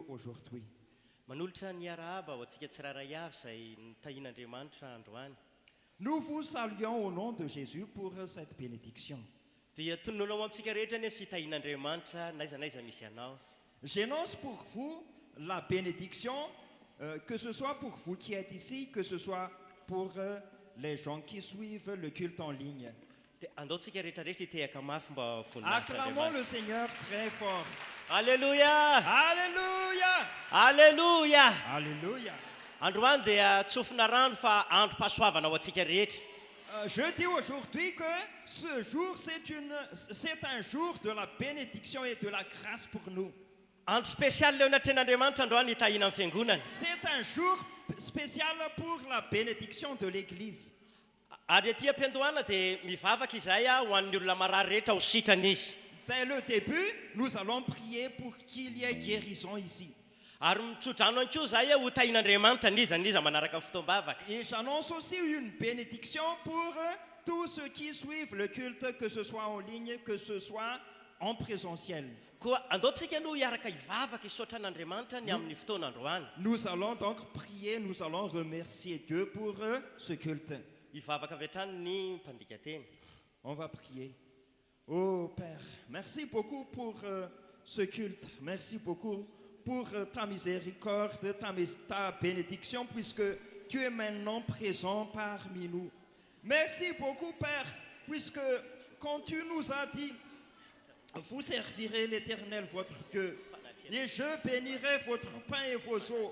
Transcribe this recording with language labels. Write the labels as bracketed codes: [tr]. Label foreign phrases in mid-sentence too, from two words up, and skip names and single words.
[fr] aujourd'hui. [mg] Manolotra ny arahaba ho antsika tsiraray avy izay nitahian'Andriamanitra androany. [fr] Nous vous saluons au nom de Jésus pour cette bénédiction. [mg] Dia tononao amintsika rehetra ny fitahian'Andriamanitra n'aiza n'aiza misy anao. [fr] J'énonce pour vous la bénédiction, que ce soit pour vous qui êtes ici, que ce soit pour les gens qui suivent le culte en ligne. [mg] Dia andaontsika rehetrarehetra hitehaka mafy mba [fr] Acclamons le Seigneur très fort. Alléluia! Alléluia! Alléluia! Alléluia! [mg] Androany dia tsofina rano fa androm-pahasoavana ho antsika rehetra. [fr] Je dis aujourd'hui que ce jour, c'est un jour de la bénédiction et de la grâce pour nous. [mg] Andro spécial leo natren'Andriamanitra androany hitahina amin'ny fiangonana. [fr] C'est un jour spécial pour la bénédiction de l'Église. [mg] Ary aty am-piandohana dia mivavaka izahay ho an'ny olona marary rehetra ho sitrana. [fr] Dès le début, nous allons prier pour qu'il y ait guérison ici. [mg] Ary mitsodrano ankoa izahay ho tahian'Andriamanitra niza manaraka fotoam-bavaka. [fr] Et j'annonce aussi une bénédiction pour tous ceux qui suivent le culte, que ce soit en ligne, que ce soit en présentiel. [mg] Koa andaontsika no hiaraka hivavaka hisaotra an'Andriamanitra ny amin'ny fotoana androany. [fr] Nous allons donc prier, nous allons remercier Dieu pour ce culte. [mg] Hivavaka avy hatrany ny mpandika teny. [fr] On va prier. Oh Père, merci beaucoup pour ce culte. Merci beaucoup pour ta miséricorde, ta bénédiction, puisque tu es maintenant présent parmi nous. Merci beaucoup, Père, puisque quand tu nous as dit, vous servirez l'Éternel, votre Dieu, et je bénirai votre pain et vos eaux.